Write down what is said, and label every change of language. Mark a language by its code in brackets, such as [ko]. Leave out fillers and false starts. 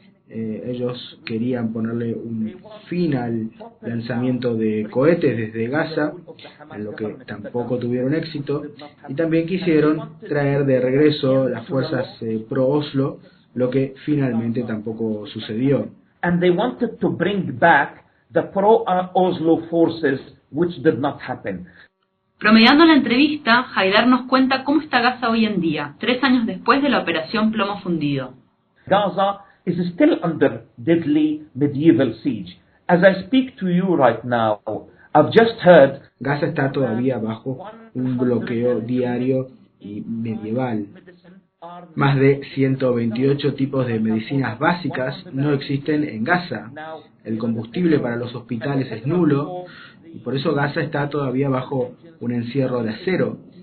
[es] Ellos querían ponerle un fin al lanzamiento de cohetes desde Gaza, en lo que tampoco tuvieron éxito, y también quisieron traer de regreso las fuerzas pro-Oslo, lo que finalmente tampoco sucedió. [en] And they wanted to bring back the pro-Oslo forces, which did not happen. [es] Promediando la entrevista, Haidar nos cuenta cómo está Gaza hoy en día, 3 años después de la operación Plomo Fundido. [en] Gaza is still under deadly medieval siege. As I speak to you right now, I've just heard. [es] Gaza está todavía bajo un bloqueo diario y medieval. Más de 128 tipos de medicinas básicas no existen en Gaza. El combustible para los hospitales es nulo, y por eso Gaza está todavía bajo un encierro de acero.